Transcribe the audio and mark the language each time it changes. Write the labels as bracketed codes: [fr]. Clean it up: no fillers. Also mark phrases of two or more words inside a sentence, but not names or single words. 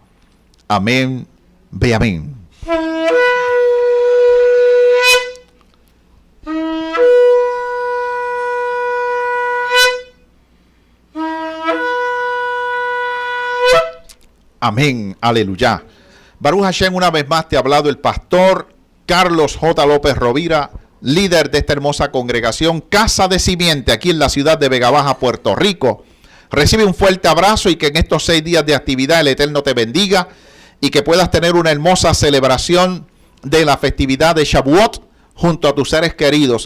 [es] Amén, ve amén. Amén, aleluya. [he] ברוך השם, [es] una vez más te ha hablado el pastor Carlos J. López Rovira, líder de esta hermosa congregación Casa de Simiente, aquí en la ciudad de Vega Baja, Puerto Rico. Recibe un fuerte abrazo y que en estos 6 días de actividad el Eterno te bendiga y que puedas tener una hermosa celebración de la festividad de Shavuot junto a tus seres queridos.